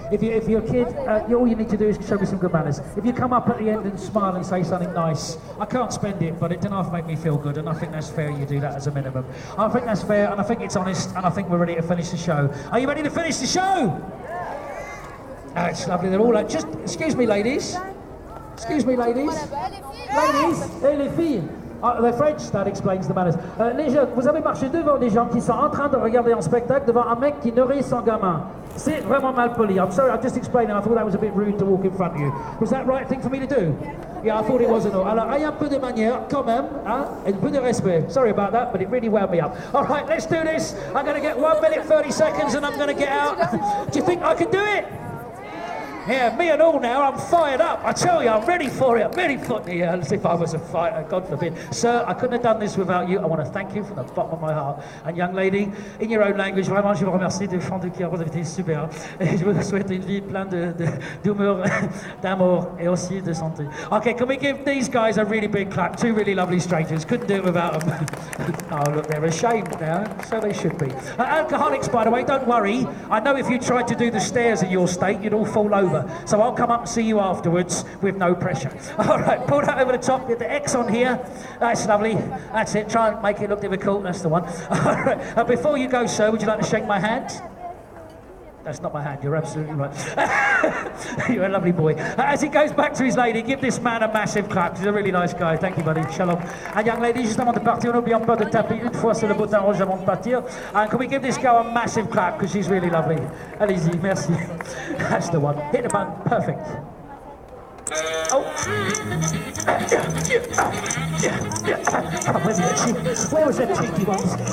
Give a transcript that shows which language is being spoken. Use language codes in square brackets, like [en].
[en] If you're a kid, all you need to do is show me some good manners. If you come up at the end and smile and say something nice, I can't spend it, but it doesn't have to make me feel good, and I think that's fair you do that as a minimum. I think that's fair, and I think it's honest, and I think we're ready to finish the show. Are you ready to finish the show? It's lovely, they're all just, excuse me, ladies. Excuse me, ladies. Ladies, [fr] et les filles. [en] The French, that explains the manners. [fr] Les jeunes, vous avez marché devant des gens qui sont en train de regarder un spectacle devant un mec qui nourrit son gamin. C'est vraiment mal poli. [en] I'm sorry, I'm just explaining. I thought that was a bit rude to walk in front of you. Was that the right thing for me to do? Yeah, I thought it was and all. [fr] Alors, ayez un peu de manière, quand même, hein, et un peu de respect. [en] Sorry about that, but it really wound me up. All right, let's do this. I'm going to get 1 minute, 30 seconds, and I'm going to get out. Do you think I can do it? Yeah, me and all now, I'm fired up. I tell you, I'm ready for it. I'm ready for it. Yeah, as if I was a fighter, God forbid. Sir, I couldn't have done this without you. I want to thank you from the bottom of my heart. And young lady, in your own language, [fr] vraiment, je vous remercie de fond du cœur. Vous avez été super. Et je vous souhaite une vie pleine d'humour, d'amour, et aussi de santé. [en] Okay, can we give these guys a really big clap? 2 really lovely strangers. Couldn't do it without them. Oh, look, they're ashamed now. So they should be. Alcoholics, by the way, don't worry. I know if you tried to do the stairs in your state, you'd all fall over. So I'll come up and see you afterwards with no pressure. All right, pull that over the top, get the X on here. That's lovely. That's it. Try and make it look difficult. That's the one. All right. Before you go, sir, would you like to shake my hand? That's not my hand, you're absolutely right. You're a lovely boy. As he goes back to his lady, give this man a massive clap. He's a really nice guy. Thank you, buddy. Shalom. And young lady, [fr] juste avant de partir, n'oublions pas de taper une fois sur le bouton rouge avant de partir. [en] And can we give this girl a massive clap, because she's really lovely. [fr] Allez-y, merci. [en] That's the one. Hit the button. Perfect. Oh. Where was that cheeky ones?